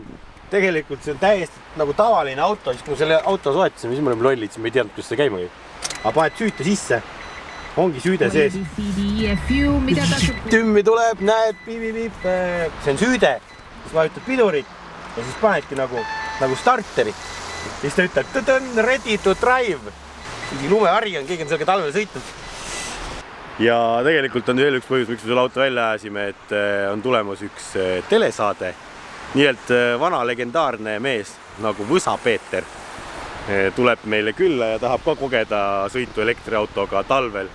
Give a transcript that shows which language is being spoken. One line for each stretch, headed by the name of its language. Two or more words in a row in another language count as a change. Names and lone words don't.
Estonian: Tegelikult see on täiesti nagu tavaline auto, siis kui selle auto soetasin, siis me oleme lollid, siis me ei teadnud, kuidas see käima käib. Aga paned süüte sisse, ongi süüde sees. Tümmi tuleb, näed, piip, see on süüde, siis vajutad pidurit ja siis panedki nagu starteri. Siis ta ütleb,
English: ready to drive.
Estonian: Mingi lumehari on, keegi on sellega talvel sõitnud. Ja tegelikult on veel üks põhjus, miks me selle auto välja ajasime, et on tulemas üks telesaade. Nii-elt vana legendaarne mees nagu Võsa Peeter tuleb meile külla ja tahab ka kogeda sõitu elektriautoga talvel.